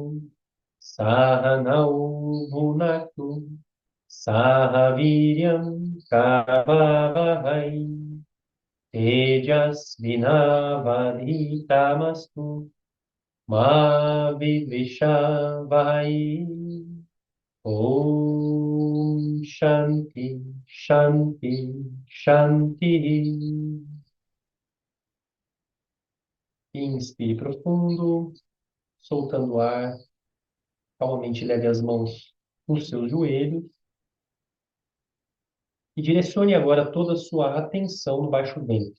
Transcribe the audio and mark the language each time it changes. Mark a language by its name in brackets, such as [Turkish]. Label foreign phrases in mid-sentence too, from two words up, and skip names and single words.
[Sanskrit] Sahanau Bhunaktu, Sahaviryam Kavavahai, Tejas Vinavadhitamastu, Ma Vidvishavahai. Om Shanti, Shanti, Shanti. [Portuguese] Inspire profundo, soltando o ar. Calmamente leve as mãos nos seus joelhos e direcione agora toda a sua atenção no baixo ventre.